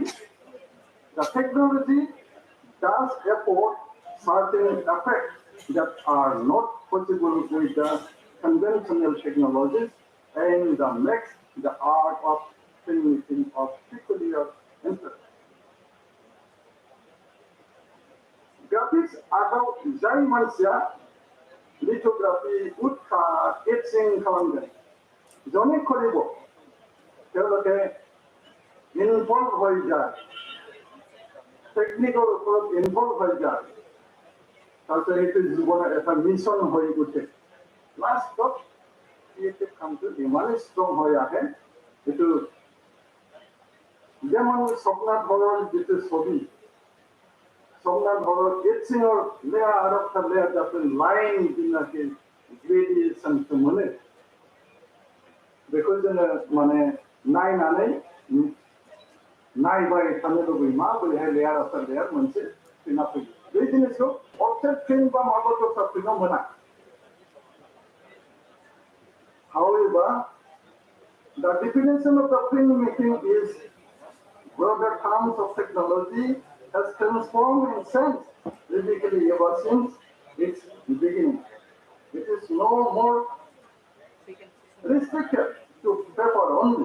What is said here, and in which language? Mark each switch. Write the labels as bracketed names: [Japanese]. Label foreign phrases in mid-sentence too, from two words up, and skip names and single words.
[English] The technology does afford certain effects that are not possible with the conventional technologies and that makes the art of filmmaking of peculiar interest. Graphics about [Bodo] जाय मानसिया [English] lithography, woodcut, etching [Assamese] खालामगोन जने কৰিব তেওঁলোকে ইনভলভ হৈ যায় টেকনিকৰ ওপৰত ইনভলভ হৈ যায় তাৰপিছত সেইটো জীৱনৰ এটা মিছন হৈ উঠে লাষ্টত ক্ৰিয়েটিভ কামটো ইমানেই ষ্ট্ৰং হৈ আহে এইটো যেমন স্বপ্নাথ বৰৰ যিটো ছবি স্বপ্নাথ বৰৰ এচিঙৰ [English] layer after layer [Assamese] যাতে লাইন যেনেকৈ গ্ৰেডিয়েশ্যনটো मोनो [Bodo] बेखौ जोङो माने नायनानै नायबाय थानो लुबैयो माबोरैहाय [English] layer after layer [Bodo] मोनसे फिल्मआ फैयो बे जिनिसखौ [English] object film [Bodo] बा माबा दस्रा फिल्माव मोना [English] However, the definition of the filmmaking is broader terms of technology has transformed and changed radically ever since its beginning. It is no more restricted to paper only.